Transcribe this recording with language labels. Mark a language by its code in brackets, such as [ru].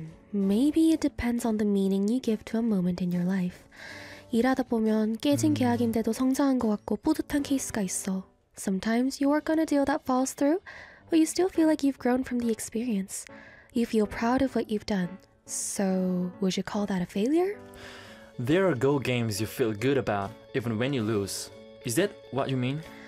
[en] Maybe it depends on the meaning you give to a moment in your life. [ko] 일하다 보면 깨진 계약인데도 성장한 것 같고 뿌듯한 케이스가 있어. [en] Sometimes you work on a deal that falls through, but you still feel like you've grown from the experience. You feel proud of what you've done. So, would you call that a failure? There are goal games you feel good about, even when you lose. Is that what you mean?